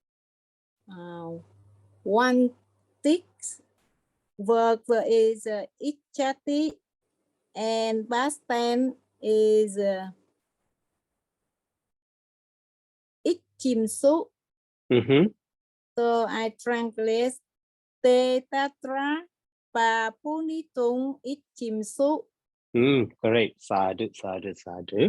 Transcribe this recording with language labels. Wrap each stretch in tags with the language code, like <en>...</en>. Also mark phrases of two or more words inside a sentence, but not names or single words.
<en>One ticks verb is ichati and past tense is ichimsu. Mm-hmm. So I translate</en> <pi>te tatra papunitung ichimsu. Great. Sadhu, sadhu, sadhu.</pi>